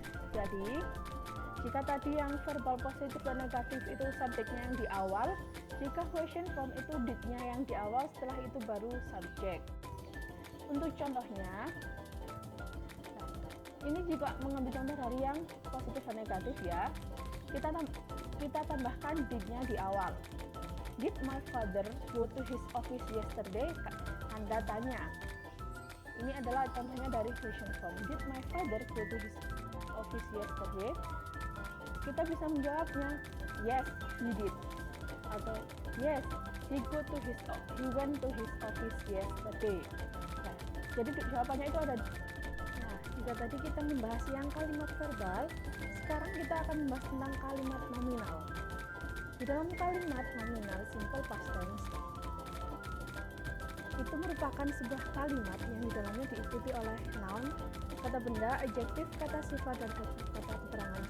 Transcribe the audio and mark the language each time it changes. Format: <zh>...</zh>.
<id>Jadi jika tadi yang verbal positif dan negatif itu subjeknya yang di awal, jika question form itu did-nya yang di awal, setelah itu baru subjek. Untuk contohnya, ini juga mengambil contoh dari yang positif dan negatif ya. Kita tambahkan did-nya di awal.</id> <en>Did my father go to his office yesterday?</en> <id>Tanda tanya. Ini adalah contohnya dari question form.</id> <en>Did my father go to his office yesterday?</en> <id>Kita bisa menjawabnya</id> <en>yes, he did, atau yes, he went to his office yesterday.</en> <id>Nah, jadi jawabannya itu ada. Nah, jika tadi kita membahas yang kalimat verbal, sekarang kita akan membahas tentang kalimat nominal. Di dalam kalimat nominal simple past tense itu merupakan sebuah kalimat yang di dalamnya diikuti oleh noun, kata benda, adjektif, kata sifat, dan kata keterangan.</id>